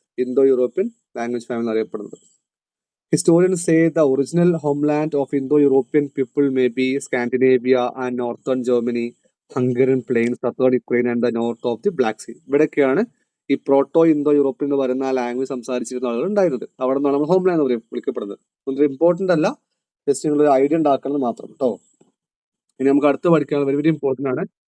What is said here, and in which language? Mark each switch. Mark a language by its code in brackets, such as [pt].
[ml] Indo-European language family അറിയപ്പെടുന്നത്. [en] Historians say the original homeland of Indo-European people may be Scandinavia and northern Germany, Hungarian plains, southern Ukraine and the north of the Black Sea. [ml] ഇവിടെയൊക്കെയാണ് ഈ proto Indo-European എന്ന് പറയുന്ന ആ language സംസാരിച്ചിരുന്ന ആളുകൾ ഉണ്ടായിരുന്നത്. അവിടെ നിന്നാണ് നമ്മൾ ഹോംലാൻഡ് എന്ന് വിളിക്കപ്പെടുന്നത്. ഒന്നും ഇമ്പോർട്ടന്റ് അല്ല, ജസ്റ്റ് നിങ്ങൾ ഒരു ഐഡിയ ഉണ്ടാക്കണം മാത്രം കേട്ടോ. ഇനി നമുക്ക് അടുത്ത് പഠിക്കാൻ വെരി വെരി ഇമ്പോർട്ടന്റ് ആണ്.